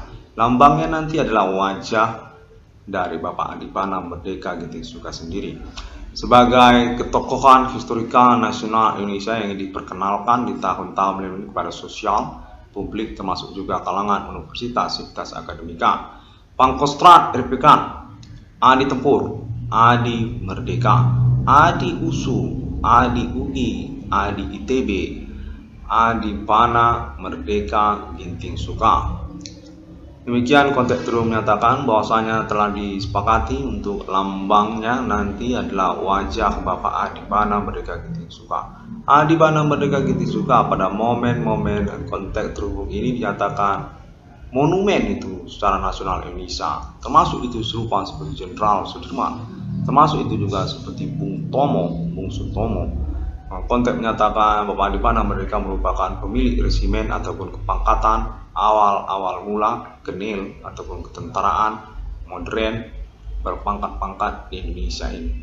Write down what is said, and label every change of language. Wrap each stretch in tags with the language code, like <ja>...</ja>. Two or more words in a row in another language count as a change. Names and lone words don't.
<id>Lambangnya nanti adalah wajah dari Bapak Adi Pana Merdeka Ginting Soekarno sendiri sebagai ketokohan historikal nasional Indonesia yang diperkenalkan di tahun-tahun ini kepada sosial publik termasuk juga kalangan universitas akademika. Pangkostrat RPK Adi Tempur, Adi Merdeka, Adi USU, Adi UI, Adi ITB, Adi Pana Merdeka Ginting Soekarno. Demikian konteks terus menyatakan bahwasanya telah disepakati untuk lambangnya nanti adalah wajah Bapak Adi Pana Merdeka Ginting Soekarno. Adi Pana Merdeka Ginting Soekarno pada momen-momen konteks terhubung ini dinyatakan monumen itu secara nasional Indonesia, termasuk itu serupa seperti Jenderal Sudirman, termasuk itu juga seperti Bung Sutomo. Konteks menyatakan Bapak Adi Pana Merdeka merupakan pemilik resimen ataupun kepangkatan awal mula genil ataupun ketentaraan modern berpangkat-pangkat di Indonesia ini.</id>